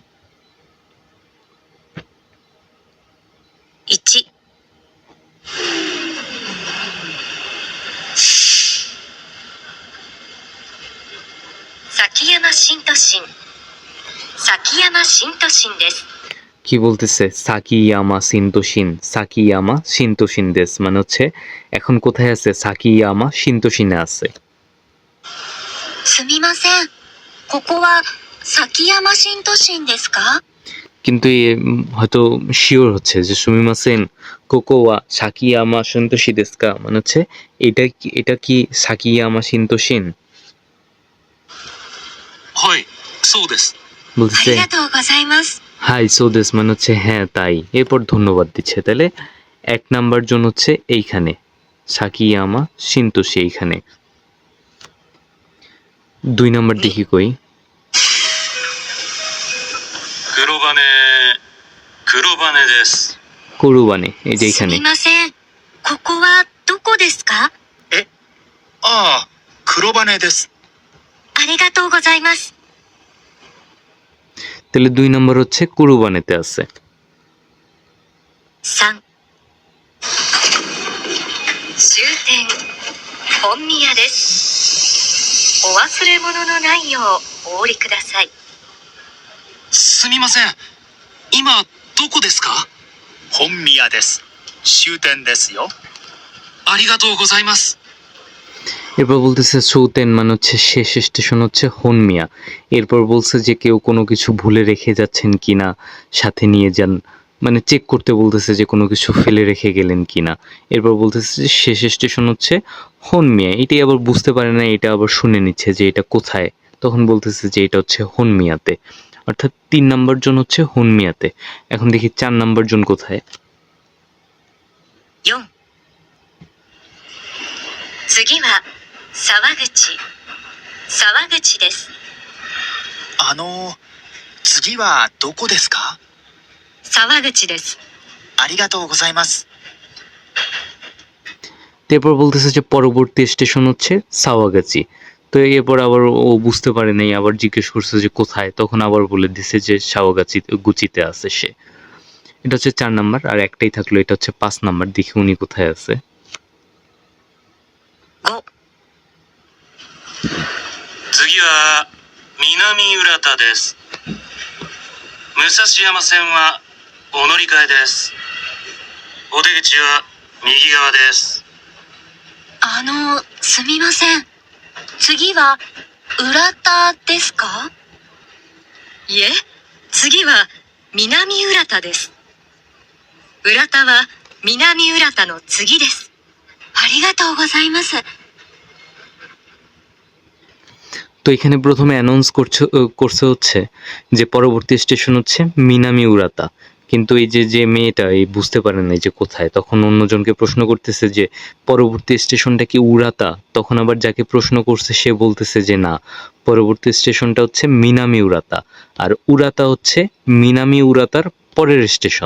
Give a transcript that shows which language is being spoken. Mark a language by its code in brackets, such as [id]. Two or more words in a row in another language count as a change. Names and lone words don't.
[ja] 1、崎山新都心。崎山新都心です。 [bn] কি বলতেছে? সাকিয়ামা শিন্তোশিন, সাকিয়ামা শিন্তোশিন দেশ, মানে হচ্ছে এখন কোথায় আছে? সাকিয়ামা শিন্তোশিনে আছে। [ja] すみません。ここは崎山新都心ですか？ [bn] কিন্তু হয়তো শিওর হচ্ছে যে [ja] すみません ここは 崎山新都心 ですか, [bn] মানে হচ্ছে এটা কি সাকিয়ামা শিন্তোশিন? [ja] はいそうです。あ [bn] বলতেছে [ja] りがとうございます。はい そうです, [bn] মানে হচ্ছে হ্যাঁ তাই। এরপর ধন্যবাদ দিচ্ছে। তাহলে ১ নাম্বার জন হচ্ছে এইখানে সাকিয়ামা শিন্তোশি এইখানে। ২ নাম্বার দেখি কই। [ja] 黒羽です。 [bn] করুবানে, এই যে [ja] す [bn] এইখানে। [ja] みません。ここはどこですか？ああ、黒羽です。ありがとうございます。 [bn] তাহলে ২ নাম্বার হচ্ছে কুরুবানেতে আছে। [ja] 3、終点本宮です。お忘れ物のないようお降りください。すみません。今どこですか？本宮です。終点ですよ。ありがとうございます。 [bn] এরপর বলতেছে সৌতেন, মানে হচ্ছে শেষ স্টেশন হচ্ছে হনমিয়া। এরপর বলছে যে কেউ কোনো কিছু ভুলে রেখে যাচ্ছেন কিনা সাথে নিয়ে যান, মানে চেক করতে বলতেছে যে কোনো কিছু ফেলে রেখে গেলেন কিনা। এরপর বলতেছে যে শেষ স্টেশন হচ্ছে হনমিয়া। এটাই আবার বুঝতে পারে না, এটা আবার শুনে নিচ্ছে যে এটা কোথায়, তখন বলতেছে যে এটা হচ্ছে হনমিয়াতে। অর্থাৎ ৩ নাম্বার জন হচ্ছে হনমিয়াতে। এখন দেখি ৪ নাম্বার জন কোথায়। [ja] 4、次は沢口。沢口です。次はどこですか？沢口です。ありがとうございます。 [bn] এরপর বলতেছে যে পরবর্তী স্টেশন হচ্ছে সাওয়াগাচি। তো এরপর আবার ও বুঝতে পারে নাই, আবার জিজ্ঞেস করছে যে কোথায়, তখন আবার বলে দিছে যে গুচিতে আছে সে। এটা হচ্ছে ৪ নাম্বার। আর একটাই থাকলো, এটা হচ্ছে ৫ নাম্বার। দেখি উনি কোথায় আছে। [ja] 5、次は南浦田です。武蔵山線はお乗り換えです。お出口は右側です。すみません。次は浦田ですか？いえ、次は南浦田です。浦田は南浦田の次です。ありがとうございます。 [bn] তো এখানে প্রথমে অ্যানাউন্স করছে হচ্ছে যে পরবর্তী স্টেশন হচ্ছে মিনামি উরাতা, কিন্তু এই যে মেয়েটা এই বুঝতে পারে না যে কোথায়, তখন অন্যজনকে প্রশ্ন করতেছে যে পরবর্তী স্টেশনটা কি উরাতা, তখন আবার যাকে প্রশ্ন করছে সে বলতেছে যে না, পরবর্তী স্টেশনটা হচ্ছে মিনামি উরাতা, আর উরাতা হচ্ছে মিনামি উরাতার পরের স্টেশন।